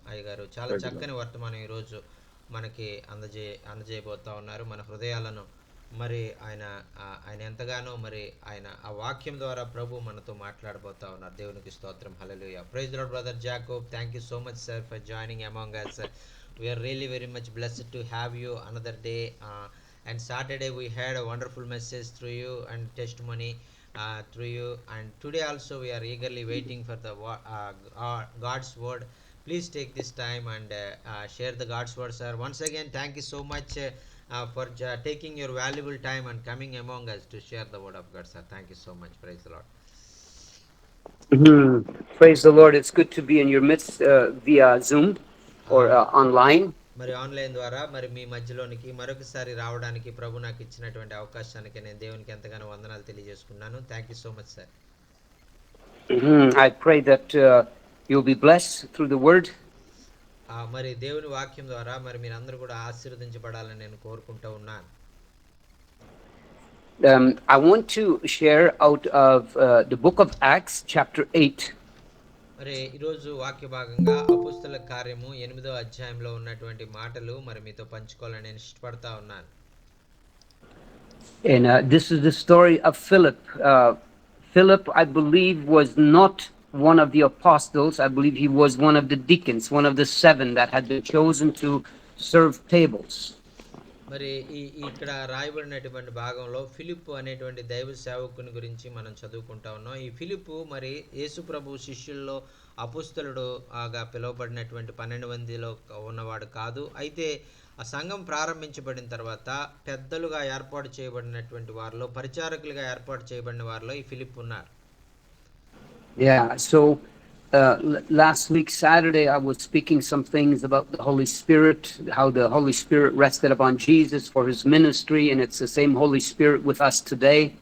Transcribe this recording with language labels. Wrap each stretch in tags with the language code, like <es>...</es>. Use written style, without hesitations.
<te>అయ్యగారు చాలా చక్కని వర్తమానం ఈరోజు మనకి అందజేయబోతా ఉన్నారు. మన హృదయాలను మరి ఆయన ఎంతగానో మరి ఆయన ఆ వాక్యం ద్వారా ప్రభు మనతో మాట్లాడబోతా ఉన్నారు. దేవునికి స్తోత్రం. హల్లెలూయా.</te> <en>Praise the lord brother Jacob. Thank you so much sir for joining among us. We are really very much blessed to have you another day. And Saturday we had a wonderful message through you and testimony through you, and today also we are eagerly waiting for the God's word. Please take this time and share the God's word, sir. Once again, thank you so much for taking your valuable time and coming among us to share the word of God, sir. Thank you so much. Praise the Lord. Praise the Lord. It's good to be in your midst via Zoom or online.</en> <te>మరి online ద్వారా మరి మీ మధ్యలోనికి మరొకసారి రావడానికి ప్రభు నాకు ఇచ్చినటువంటి అవకాశానికి నేను దేవునికి ఎంతగానో వందనాలు తెలియజేసుకున్నాను.</te> <en>Thank you so much sir. I pray that you'll be blessed through the word.</en> <te>మరి దేవుని వాక్యం ద్వారా మరి మీరందరూ కూడా ఆశీర్వదించబడాలని నేను కోరుకుంటూ ఉన్నాను.</te> <en>I want to share out of the book of Acts chapter 8.</en> <te>మరి ఈరోజు వాక్య భాగంగా అపోస్తలుల కార్యము 8వ అధ్యాయంలో ఉన్నటువంటి మాటలు మరి మీతో పంచుకోవాలని నేను ఇష్టపడతా ఉన్నాను.</te> <en>And this is the story of Philip. Philip, I believe, was not one of the apostles. I believe he was one of the deacons, one of the 7 that had been chosen to serve tables.</en> <te>మరి ఇక్కడ రాయబడినటువంటి భాగంలో ఫిలిప్పు అనేటువంటి దైవ సేవకుని గురించి మనం చదువుకుంటా ఉన్నాం. ఈ ఫిలిప్పు మరి యేసు ప్రభు శిష్యుల్లో అపుస్తలుడు గా పిలువబడినటువంటి 12 మందిలో ఉన్నవాడు కాదు. అయితే ఆ సంఘం ప్రారంభించబడిన తర్వాత పెద్దలుగా ఏర్పాటు చేయబడినటువంటి వారిలో, పరిచారకులుగా ఏర్పాటు చేయబడిన వారిలో ఈ ఫిలిప్పు ఉన్నారు.</te> <en>Yeah, so last week Saturday I was speaking some things about the Holy Spirit, how the Holy Spirit rested upon Jesus for his ministry, and it's the same Holy Spirit with us today.</en>